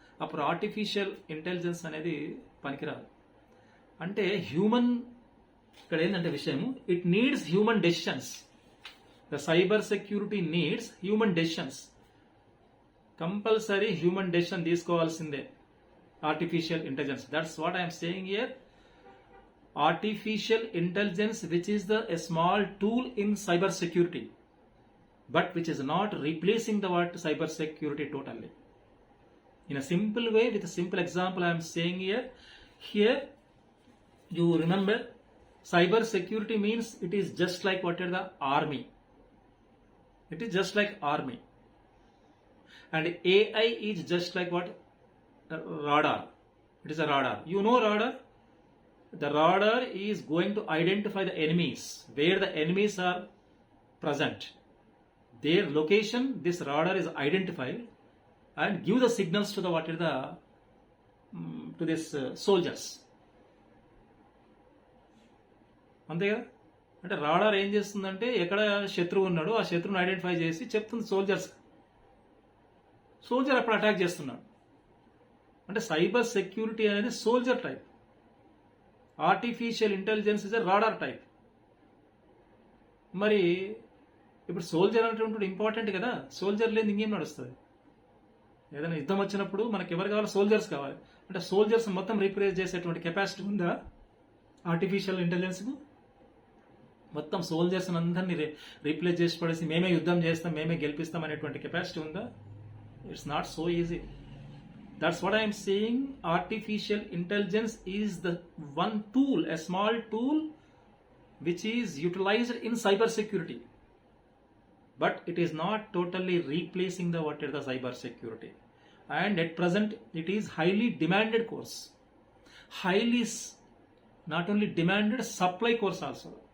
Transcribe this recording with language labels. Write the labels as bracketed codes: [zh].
[te] అప్పుడు artificial intelligence అనేది పనికిరాదు. అంటే హ్యూమన్, ఇక్కడ ఏంటంటే విషయము, [en] It needs human decisions. The cyber security needs human decisions. Compulsory human decision తీసుకోవాల్సిందే artificial intelligence. That's what I'm saying here. Artificial intelligence, which is a small tool in cyber security, but which is not replacing the cyber security totally. In a simple way, with a simple example I am saying here you remember, cyber security means it is just like what is the army. It is just like army. And AI is just like what? Radar. It is a radar. You know radar? The radar is going to identify the enemies, where the enemies are present. Their location, this radar is identified and give the signals to the what is the to this soldiers. [te] అంతే కదా. అంటే radar ఏం చేస్తుందంటే ఎక్కడ శత్రువు ఉన్నాడో ఆ శత్రువుని ఐడెంటిఫై చేసి చెప్తుంది సోల్జర్స్. సోల్జర్ అప్పుడు అటాక్ చేస్తున్నాడు. అంటే సైబర్ సెక్యూరిటీ అనేది soldier type. [en] Artificial intelligence is a radar type. [te] మరి ఇప్పుడు సోల్జర్ అంటే ఇంపార్టెంట్ కదా, సోల్జర్ లేదు ఇంకేం నడుస్తుంది. ఏదైనా యుద్ధం వచ్చినప్పుడు మనకి ఎవరు కావాలి? సోల్జర్స్ కావాలి. అంటే సోల్జర్స్ మొత్తం రీప్లేస్ చేసేటువంటి కెపాసిటీ ఉందా ఆర్టిఫిషియల్ ఇంటెలిజెన్స్కు? మొత్తం సోల్జర్స్ అందరినీ రీప్లేస్ చేసి పడేసి మేమే యుద్ధం చేస్తాం, మేమే గెలిపిస్తాం అనేటువంటి కెపాసిటీ ఉందా? [en] It's not so easy. That's what I am saying. Artificial intelligence is the one tool, a small tool, which is utilized in cyber security. But it is not totally replacing the what is the cyber security. And at present, it is highly demanded course. Highly, not only demanded, supply course also.